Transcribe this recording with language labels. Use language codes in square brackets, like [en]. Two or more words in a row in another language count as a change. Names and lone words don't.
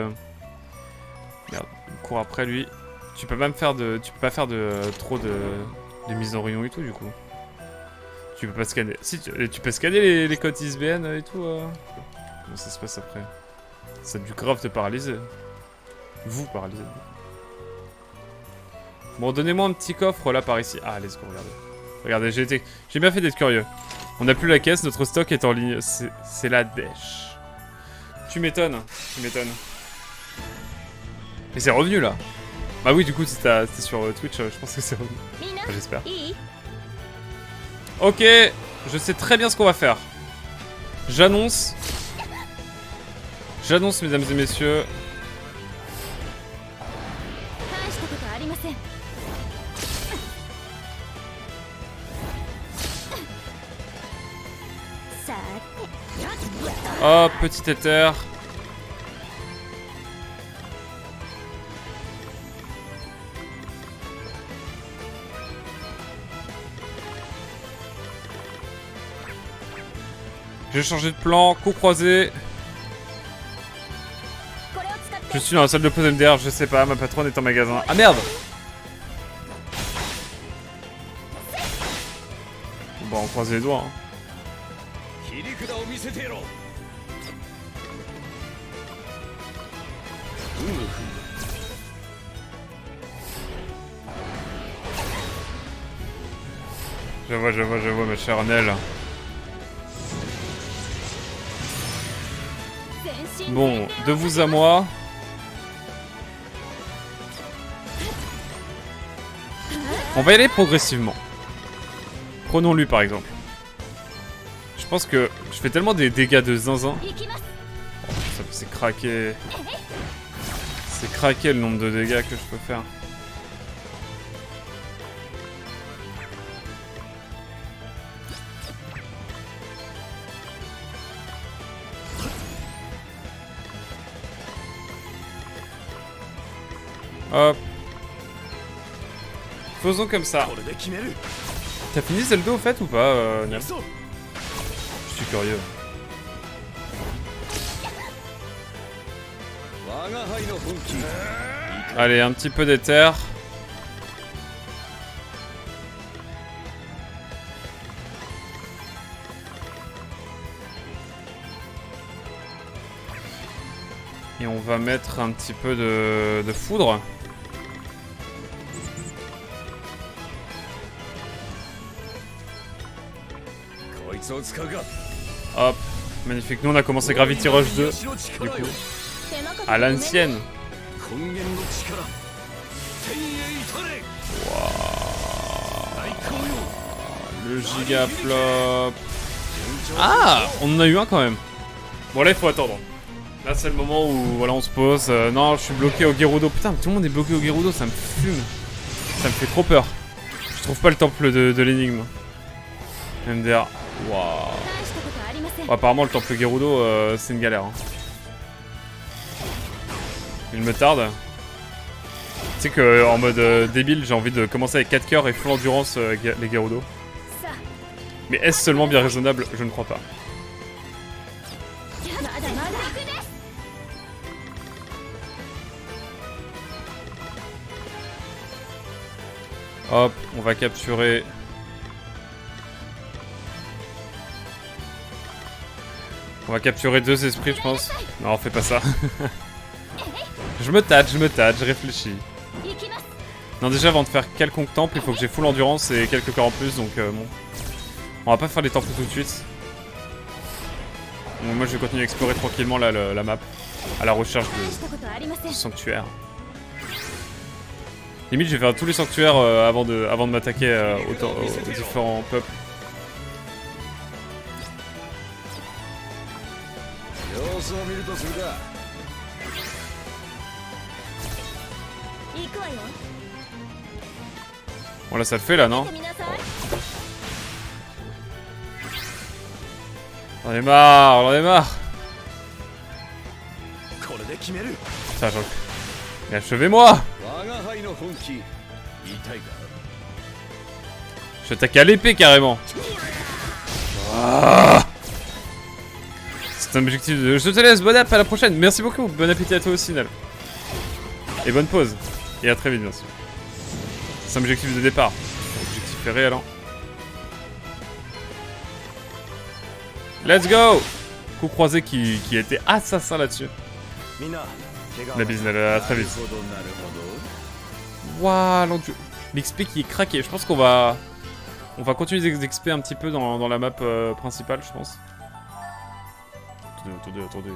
[fr] Merde, on court après lui. Tu peux pas faire trop de mise en rayon et tout, du coup. Tu peux pas scanner... Si, tu peux scanner les codes ISBN et tout. Comment ça se passe après? Ça a dû grave te paralyser. Vous paralyser. Bon, donnez-moi un petit coffre, là, par ici. [en] Ah, let's go, [fr] regardez. Regardez, j'ai bien fait d'être curieux. On n'a plus la caisse, notre stock est en ligne. C'est la dèche. Tu m'étonnes, Mais c'est revenu là. Bah oui, du coup, c'était sur Twitch, je pense que c'est revenu. Enfin, j'espère. Ok, je sais très bien ce qu'on va faire. J'annonce, mesdames et messieurs. [ja] したことありません。さて、 [fr] Hop, petit éther. J'ai changé de plan, coup croisé. [ja] これを使って [fr] Je suis dans la salle de pause MDR, je sais pas, ma patronne est en magasin. Ah merde! Bon, on croise les doigts. Hein. [ja] 切り札を見せてやろう。 [fr] Je vois, ma chère Nell. [ja] 全身 [fr] Bon, de vous à moi. On va y aller progressivement. Prenons-lui par exemple. Je pense que je fais tellement des dégâts de zinzin. [ja] 行きます。 [fr] C'est craqué. C'est craqué le nombre de dégâts que je peux faire. Hop. Faisons comme ça. [ja] これで決める。 [fr] T'as fini Zelda au fait ou pas, Nel? [ja] そう。 [fr] Je suis curieux. [ja] 我が輩の本気。 [fr] Allez, un petit peu d'éther. Et on va mettre un petit peu de foudre. Hop, magnifique. Nous on a commencé Gravity Rush 2, du coup, [ja] 手間かけて [fr] à l'ancienne. [ja] 根源の力。天へ至れ。 [fr] Le giga flop. Ah, on en a eu un quand même. Bon là il faut attendre. Là c'est le moment où voilà on se pose. Non, je suis bloqué au Gerudo. Putain, tout le monde est bloqué au Gerudo, ça me fume. Ça me fait trop peur. Je trouve pas le temple de l'énigme. MDR. Waouh. [ja] 大したことありません。 [fr] Bon, apparemment le temple Gerudo c'est une galère. Hein. Il me tarde. Tu sais que en mode débile j'ai envie de commencer avec 4 cœurs et [en] full endurance [fr] les Gerudo. さ Mais est-ce seulement bien raisonnable? Je ne crois pas. [ja] あ、まだまだ。 [fr] Hop, on va capturer. On va capturer 2 esprits, je pense. Non, fais pas ça. je me tâte, je réfléchis. [ja] 行きます。 [fr] Non, déjà, avant de faire quelconque temple, il faut que j'ai [en] full endurance [fr] et quelques cœurs en plus, donc bon. On va pas faire les temples tout de suite. Donc, moi, je vais continuer à explorer tranquillement là, la map, à la recherche [ja] 大したことありません。 [fr] de sanctuaires. Limite, je vais faire tous les sanctuaires avant de m'attaquer aux différents peuples. [ja] 様子を見るとするか。行くわよ。 [fr] Bon, là, ça le fait, là, non? [ja] 見てみなさい。 [fr] J'en ai marre, j'en ai marre. [ja] これで決める。 [fr] Putain, mais achevez-moi! [ja] 我が輩の本気。言いたいか。 [fr] Je t'attaque à l'épée, carrément. Ah, c'est un objectif de... Je te laisse, bonne app, à la prochaine. Merci beaucoup, bon appétit à toi aussi, Nel. Et bonne pause. Et à très vite, bien sûr. C'est un objectif de départ. Objectif est réel, hein. [en] Let's go! [fr] Coup croisé qui a été assassin là-dessus. [ja] みんな。 [fr] La bise, Nel, à très vite. Waouh, l'XP qui est craqué. Je pense qu'on va... On va continuer d'XP un petit peu dans la map principale, je pense. Attendez.